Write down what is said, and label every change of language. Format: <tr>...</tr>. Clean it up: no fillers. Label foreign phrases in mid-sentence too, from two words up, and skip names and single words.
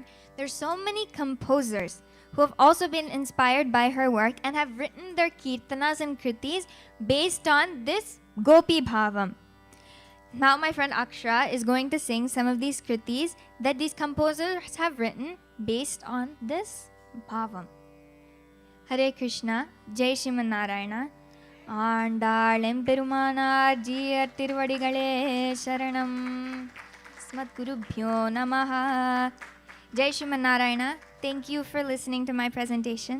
<en>There's so many composers who have also been inspired by her work and have written their kirtanas and kritis based on this Gopi Bhavam. Now my friend Akshara is going to sing some of these kritis that these composers have written based on this Bhavam.</en> <sa>हरे कृष्ण, जय श्रीमन् नारायण.</sa> <ta>ஆண்டாள் எம்பெருமானார் ஜீயர் திருவடிகளே சரணம்</ta> <sa>स्मत् गुरुभ्यो नमः. जय श्रीमन् नारायण.</sa> <en>Thank you for listening to my presentation.</en>